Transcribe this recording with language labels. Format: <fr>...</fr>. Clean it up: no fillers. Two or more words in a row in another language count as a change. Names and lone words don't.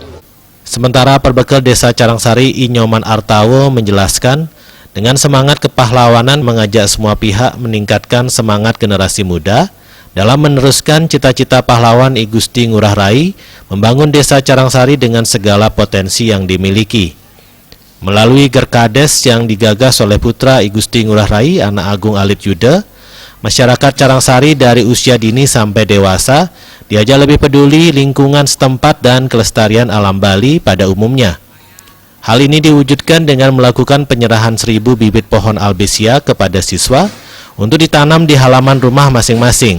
<id>Sementara Perbekel Desa Carangsari Inyoman Artawo menjelaskan, dengan semangat kepahlawanan mengajak semua pihak meningkatkan semangat generasi muda dalam meneruskan cita-cita pahlawan I Gusti Ngurah Rai membangun Desa Carangsari dengan segala potensi yang dimiliki. Melalui Gerkades yang digagas oleh putra I Gusti Ngurah Rai, Anak Agung Alit Yuda, masyarakat Carangsari dari usia dini sampai dewasa diajak lebih peduli lingkungan setempat dan kelestarian alam Bali pada umumnya. Hal ini diwujudkan dengan melakukan penyerahan 1000 bibit pohon albizia kepada siswa untuk ditanam di halaman rumah masing-masing.</id>